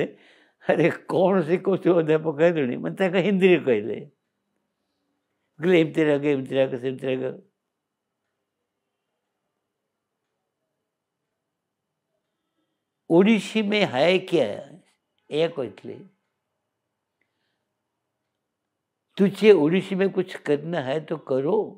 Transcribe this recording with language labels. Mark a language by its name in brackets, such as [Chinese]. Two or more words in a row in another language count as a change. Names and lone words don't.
[Odia] ଆରେ କ'ଣ ସେ କହୁଛୁ ଅଧ୍ୟାପକ ହେଲୁଣି? ମାନେ ତାଙ୍କ ହିନ୍ଦୀରେ କହିଲେ ଏମିତି ରାଗ ସେମିତି ରାଗ। [Hindi] ओडिसी में है क्या, [Odia] ଏହା କହିଥିଲେ। [Hindi] तुझे ओडिसी में कुछ करना है तो करो।